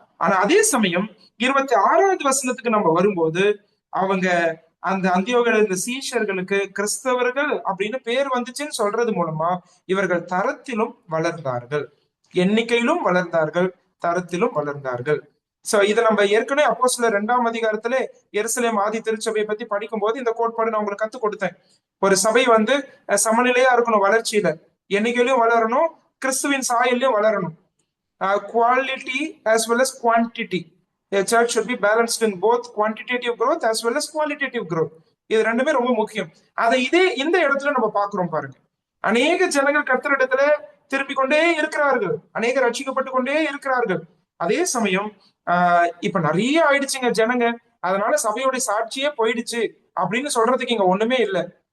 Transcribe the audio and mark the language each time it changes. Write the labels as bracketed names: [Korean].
[Tamil] ஆனா அதே சமயம் 26வது வசனத்துக்கு நம்ம வரும்போது அவங்க அந்த அந்தியோகில இந்த சீஷர்களுக்கு கிறிஸ்தவர்கள் அப்படின்னு பேர் வந்துச்சுன்னு சொல்றது மூலமா இவர்கள் தரத்திலும் வளர்ந்தார்கள், எண்ணிக்கையிலும் வளர்ந்தார்கள், தரத்திலும் வளர்ந்தார்கள். சோ இதை நம்ம ஏற்கனவே அப்போஸ்தலர் 2ஆம் அதிகாரத்திலே எருசலேம் ஆதி திருச்சபையை பத்தி படிக்கும் போது இந்த கோட்பாடு நான் உங்களுக்கு கத்து கொடுத்தேன். ஒரு சபை சமநிலையா இருக்கணும், வளர்ச்சியில எண்ணிக்கையிலும் வளரணும், கிறிஸ்துவின் சாயல்லையும் வளரணும். [English] Quality as well as quantity. A church should be balanced in both quantitative growth as well as qualitative growth. [Tamil] இது ரெண்டுமே ரொம்ப முக்கியம். அதை இந்த இடத்துல நம்ம பாக்குறோம் பாருங்க. அநேக ஜனங்கள் கர்த்தரிடத்துல திரும்பிக் கொண்டே இருக்கிறார்கள், அநேக ரட்சிக்கப்பட்டு கொண்டே இருக்கிறார்கள். அதே சமயம் இப்ப நிறைய ஆயிடுச்சுங்க ஜனங்க, அதனால சபையோட சாட்சியே போயிடுச்சு அப்படின்னு சொல்றதுக்கு இங்க ஒண்ணுமே இல்லை.